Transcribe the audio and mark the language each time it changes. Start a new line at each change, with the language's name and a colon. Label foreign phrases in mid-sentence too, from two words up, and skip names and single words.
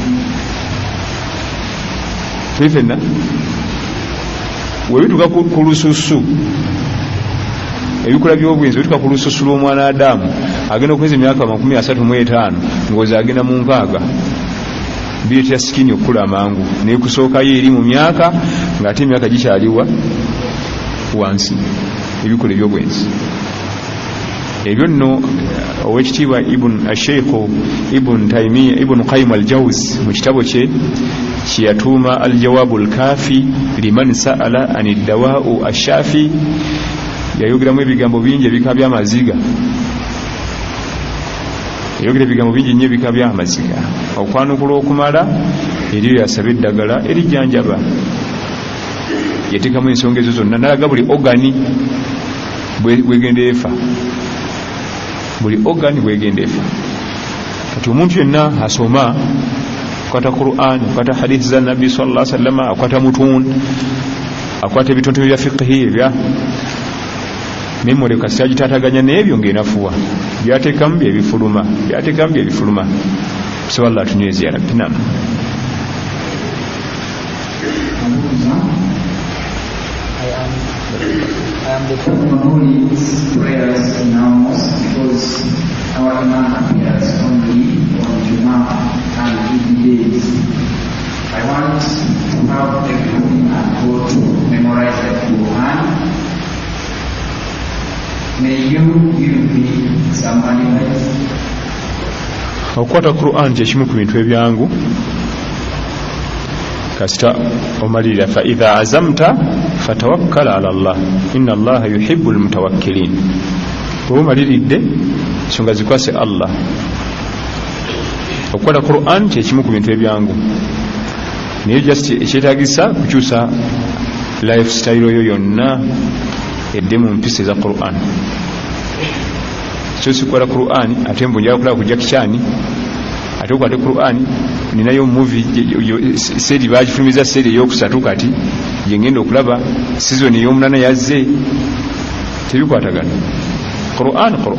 Ganda: twifenna webituka ku lususu ebikola by'obwenzi webituka ku lususu lw'omwana Adamu agenda okweza emyaka 35 ngozi agenda mu nkaaga bireetera sikini okukula amangu naye kusookayo eri mu myaka ng'ate emyaka gikyaliwa wansi ebikola ebyobwenzi ebyo nno owekitiibwa sheikhu ibn Taymiya ibn Qayyim al-Jawzi mu kitabo kye kiyatuuma al-Jawabu al-Kafi liman sa'ala ani dawa'u ash-shafi yayogeramu ebigambo bingi ebika by'amaziga yayogera ebigambo bingi nnyo ebika by'amaziga okwanukula okumala eriyo yasaba eddagala erijjanjaba yateekamu ensonga ezo zonna nalaga buli ogani bwegenda efa buli ogani bwegenda efa kati omuntu yenna asoma akwata Qur'an akwata hadithi za Nabi
Arabic: صلى الله عليه وسلم
Ganda: akwata mutun akwata ebitontome bya fiqhi ebya memore kasi agitataganya n'ebyo ng'enafuwa byateekamu byebifuluma so Allah tunyweze
Arabic: يا رب
Ganda: nam
English: I am the person who leads prayers in our mosque because our Imam appears only on Jummah and Eid days. I want to have everything and go to memorize the Quran. May you give me some advice?
Ganda: Okwata Quran kyekimu ku bintu ebyangu kasita omalirira
Arabic: فإذا عزمت فتوكل على الله إن الله يحب المتوكلين
Ganda: omaliridde nsonga zikwase Allah okwata Quran kyekimu ku bintu ebyangu naye just ekyetaagisa kukyusa lifestyle yo yonna edde mu mpisa za Quran kyosikwata Quran ate mbunjala kulaba kujja kikyani ate okwate Quran ninayo movie seri bagifulumiza seri eyokusatu kati yengenda okulaba season ey'omunana yazze tebikwatagana Quran